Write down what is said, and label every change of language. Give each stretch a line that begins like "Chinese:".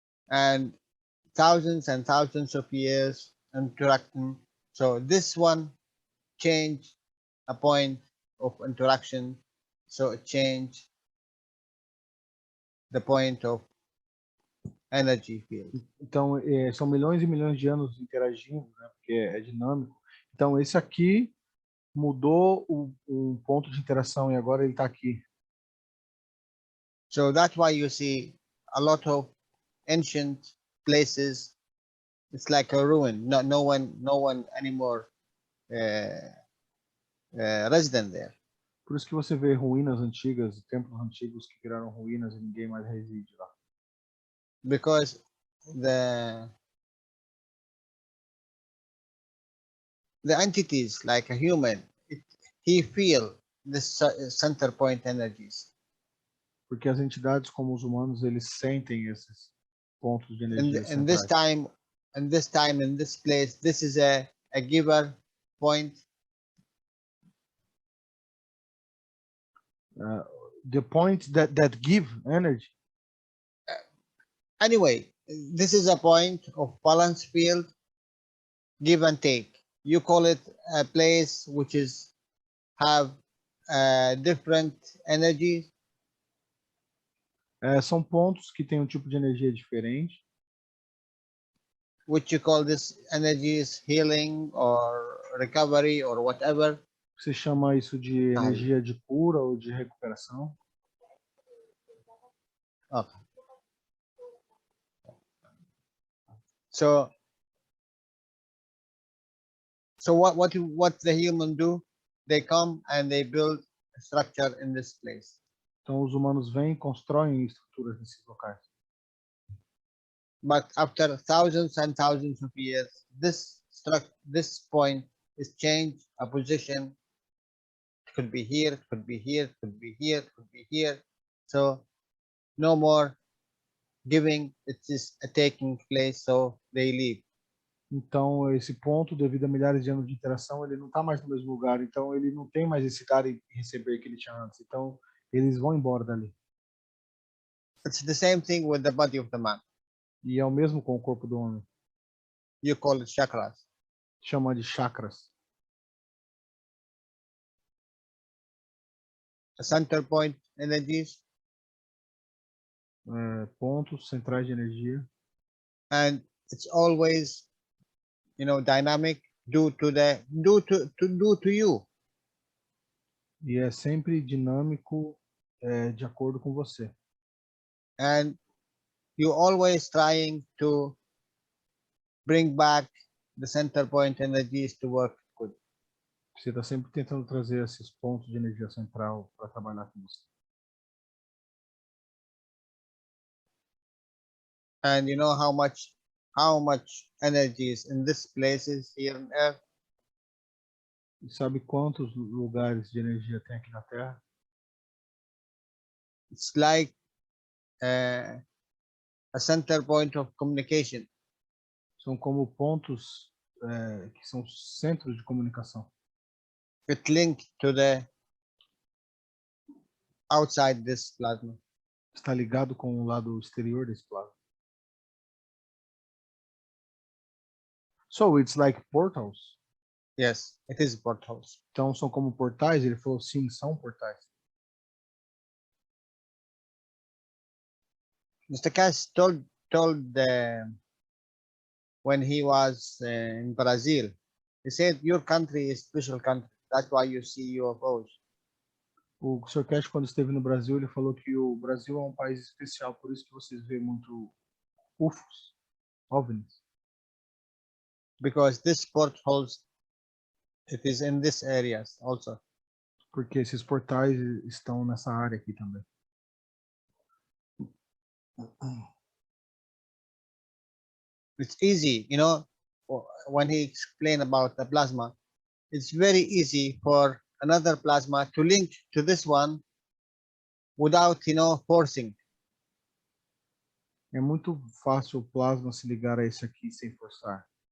English: and thousands of years interacting. So this one changed a point of interaction, so it changed the point of energy field.
Portuguese: Então, são milhões e milhões de anos interagindo, né? Porque é dinâmico. Então, esse aqui mudou o ponto de interação e agora ele está aqui.
English: So that's why you see a lot of ancient places. It's like a ruin. No one anymore resident there,
Portuguese: Por isso que você vê ruínas antigas, templos antigos que viraram ruínas e ninguém mais reside lá.
English: because the entities like a human, he feel this center point energies.
Portuguese: Porque as entidades como os humanos, eles sentem esses pontos de energia
English: In this
Portuguese: centrais.
English: time, in this place, this is a giver point. The point that give energy. Anyway, this is a point of balance field, give and take. You call it a place which is have different energies.
Portuguese: São pontos que têm um tipo de energia diferente.
English: Which you call this energies healing or recovery or whatever.
Portuguese: Você chama isso de energia de cura ou de recuperação.
English: Okay. So what the human do? They come and they build a structure in this place.
Portuguese: Então os humanos vêm e constroem estruturas nesses locais.
English: But after thousands and thousands of years, this point is changed a position. It could be here, it could be here, it could be here, it could be here. So no more giving, it is taking place, so they leave.
Portuguese: Então, esse ponto, devido a milhares de anos de interação, ele não está mais no mesmo lugar. Então, ele não tem mais esse dar e receber que ele tinha antes. Então, eles vão embora dali.
English: It's the same thing with the body of the man.
Portuguese: E é o mesmo com o corpo do homem.
English: You call it chakras.
Portuguese: Chama de chakras.
English: The center point energies.
Portuguese: Pontos centrais de energia.
English: And it's always, dynamic due to you.
Portuguese: E é sempre dinâmico de acordo com você.
English: And you always trying to bring back the center point energies to work good.
Portuguese: Você está sempre tentando trazer esses pontos de energia central para trabalhar com você.
English: And you know how much energies in this places here on earth?
Portuguese: E sabe quantos lugares de energia tem aqui na Terra?
English: It's like a center point of communication.
Portuguese: São como pontos que são centros de comunicação.
English: It linked to the outside this plasma.
Portuguese: Está ligado com o lado exterior desse plasma.
English: So it's like portals. Yes, it is portals.
Portuguese: Então são como portais? Ele falou sim, são portais.
English: Mr. Cash told when he was in Brazil, he said your country is special country. That's why you see UFOs.
Portuguese: O Sr. Cash, quando esteve no Brasil, ele falou que o Brasil é um país especial, por isso que vocês veem muito UFOs, OVNIs.
English: Because this portholes, it is in this areas also.
Portuguese: Porque esses portais estão nessa área aqui também.
English: It's easy, you know, when he explained about the plasma, it's very easy for another plasma to link to this one without, you know, forcing.
Portuguese: É muito fácil o plasma se ligar a esse aqui sem forçar.